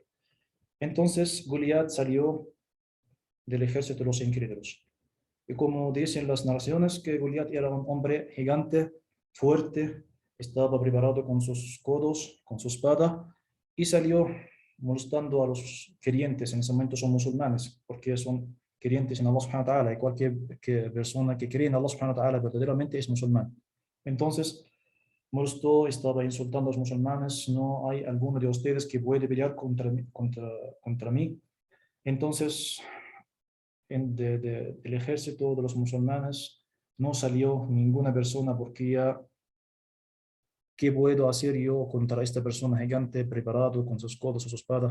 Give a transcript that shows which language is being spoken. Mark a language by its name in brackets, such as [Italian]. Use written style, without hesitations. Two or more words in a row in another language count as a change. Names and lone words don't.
[Spanish] Entonces Goliat salió del ejército de los incrédulos. Y como dicen las narraciones, que Goliat era un hombre gigante, fuerte, estaba preparado con sus codos, con su espada, y salió molestando a los creyentes, en ese momento son musulmanes, porque son creyentes en [Arabic] الله سبحانه وتعالى, [Spanish] y cualquier persona que cree en [Arabic] الله سبحانه وتعالى [Spanish] verdaderamente es musulmán. Entonces, molestó, estaba insultando a los musulmanes, no hay alguno de ustedes que puede pelear contra mí. Entonces, del ejército de los musulmanes no salió ninguna persona porque ya, ¿qué puedo hacer yo contra esta persona gigante preparado con sus codos y su espada?